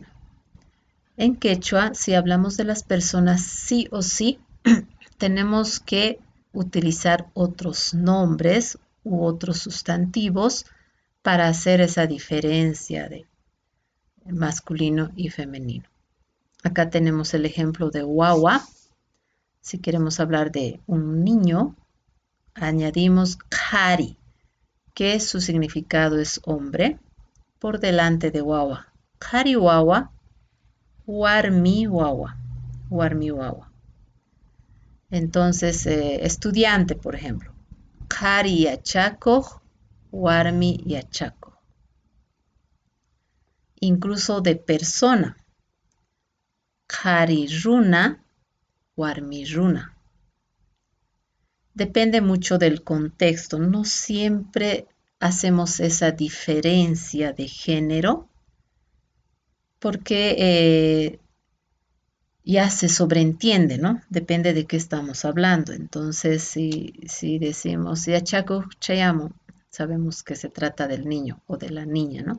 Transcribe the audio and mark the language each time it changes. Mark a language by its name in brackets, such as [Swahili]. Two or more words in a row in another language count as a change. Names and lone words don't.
[Spanish] En quechua, si hablamos de las personas sí o sí, tenemos que utilizar otros nombres u otros sustantivos para hacer esa diferencia de masculino y femenino. Acá tenemos el ejemplo de guagua. Si queremos hablar de un niño, añadimos kari, que su significado es hombre, por delante de guagua. [Quechua] Kari guagua, warmi guagua, warmi guagua. [Spanish] Entonces, estudiante, por ejemplo, [Quechua] kari yachako, warmi yachako. [Spanish] Incluso de persona, [Quechua] kari runa, warmi runa. [Spanish] Depende mucho del contexto, no siempre hacemos esa diferencia de género porque ya se sobreentiende, ¿no? Depende de qué estamos hablando. Entonces, si decimos [Quechua] yachaco chayamo, [Spanish] sabemos que se trata del niño o de la niña, ¿no?